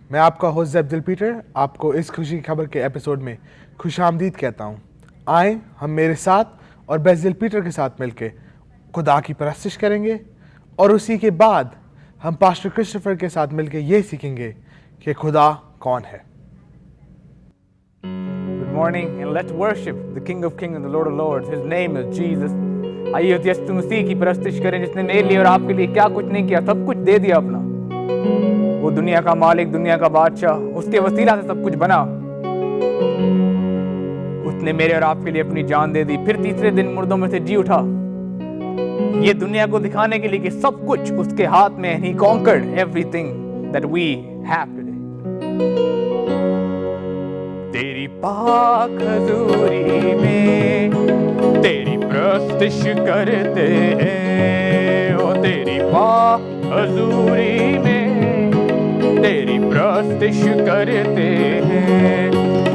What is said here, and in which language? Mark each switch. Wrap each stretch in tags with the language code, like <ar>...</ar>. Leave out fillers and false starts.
<hi>मैं आपका होस्ट ज़ैब दिलपीटर आपको इस खुशी की खबर के एपिसोड में खुशामदीद कहता हूँ। आए हम मेरे साथ और बेस दिलपीटर के साथ मिलके खुदा की परस्तिश करेंगे और उसी के बाद हम पास्टर क्रिस्टोफर के साथ मिलके ये सीखेंगे कि खुदा कौन है।</hi> <en>Good morning and let's worship the King of Kings and the Lord of Lords. His name is Jesus.</en> <hi>आइए उस यीशु मसीह की परस्तिश करें जिसने मेरे लिए और आपके लिए क्या कुछ नहीं किया, सब कुछ दे दिया अपना। वो दुनिया का मालिक, दुनिया का बादशाह, उसके वसीला से सब कुछ बना। उसने मेरे और आपके लिए अपनी जान दे दी, फिर तीसरे दिन मुर्दों में से जी उठा। ये दुनिया को दिखाने के लिए कि सब कुछ उसके हाथ में है।</hi> <en>He conquered everything that we have today.</en> <hi>तेरी पाक हजूरी में तेरी प्रस्तिश करते हैं, ओ तेरी पाक हजूरी में तेरी प्रस्तिश करते हैं।</hi>